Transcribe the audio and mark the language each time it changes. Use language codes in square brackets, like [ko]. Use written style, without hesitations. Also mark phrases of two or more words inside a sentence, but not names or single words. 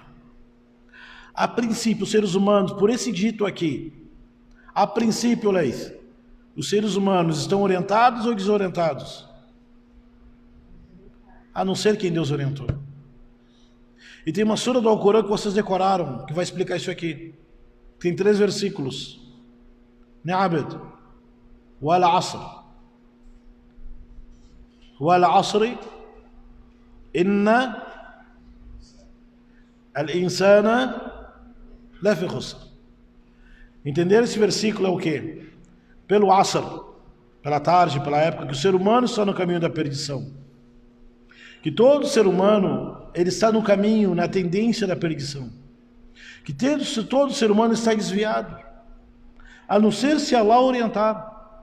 [pt] A princípio, os seres humanos, por esse dito aqui, a princípio, Leis, os seres humanos estão orientados ou desorientados? A não ser quem Deus orientou. E tem uma sura do Alcorão que vocês decoraram, que vai explicar isso aqui. Tem 3 versículos. Ni'abed. [ar] والعصر. والعصر إن الإنسان لفي خسر. [pt] Entender esse versículo é o quê? Pelo asr, pela tarde, pela época, que o ser humano está no caminho da perdição. Que todo ser humano, ele está no caminho, na tendência da perdição. Que todo ser humano está desviado, a não ser se Allah orientar.